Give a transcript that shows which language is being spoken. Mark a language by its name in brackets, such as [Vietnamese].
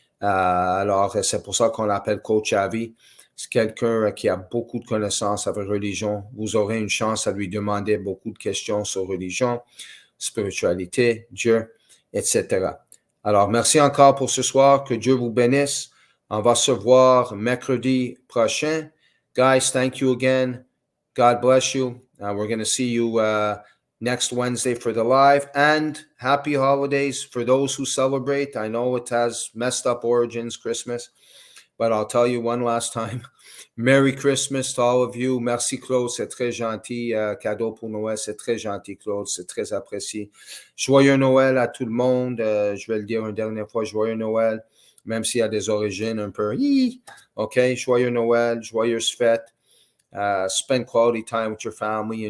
[French] Alors, c'est pour ça qu'on l'appelle Coach Avi. C'est quelqu'un qui a beaucoup de connaissances avec religion. Vous aurez une chance à lui demander beaucoup de questions sur religion, spiritualité, Dieu, etc. Alors, merci encore pour ce soir. Que Dieu vous bénisse. On va se voir mercredi prochain. [English] Guys, thank you again. God bless you. We're going to see you next Wednesday for the live, and happy holidays for those who celebrate. I know it has messed up origins, Christmas, but I'll tell you one last time. Merry Christmas to all of you. [French] Merci Claude, c'est très gentil. Cadeau pour Noël, c'est très gentil Claude, c'est très apprécié. Joyeux Noël à tout le monde. Je vais le dire une dernière fois, joyeux Noël, même s'il y a des origines un peu. OK, joyeux Noël, joyeuse fête. [English] Spend quality time with your family.